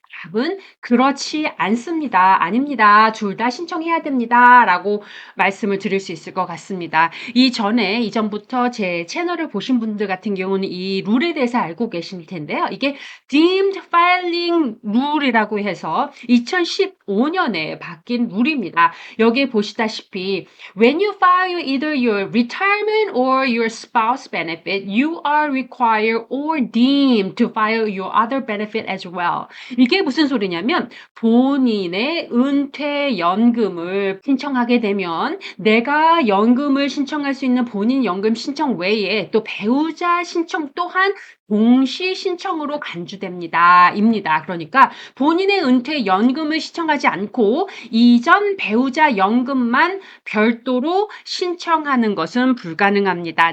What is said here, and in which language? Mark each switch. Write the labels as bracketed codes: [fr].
[ko] 답은 그렇지 않습니다. 아닙니다. 둘 다 신청해야 됩니다. 라고 말씀을 드릴 수 있을 것 같습니다. 이전부터 제 채널을 보신 분들 같은 경우는 이 룰에 대해서 알고 계실 텐데요. 이게 Deemed Filing Rule이라고 해서 2015년에 바뀐 룰입니다. 여기에 보시다시피 [en] when you file either your retirement or your spouse benefit, you are required or deemed to file your other benefit as well. [ko] 이게 무슨 소리냐면 본인의 은퇴 연금을 신청하게 되면 내가 연금을 신청할 수 있는 본인 연금 신청 외에 또 배우자 신청 또한 동시 신청으로 간주됩니다. 입니다. 그러니까 본인의 은퇴 연금을 신청하지 않고 이전 배우자 연금만 별도로 신청하는 것은 불가능합니다.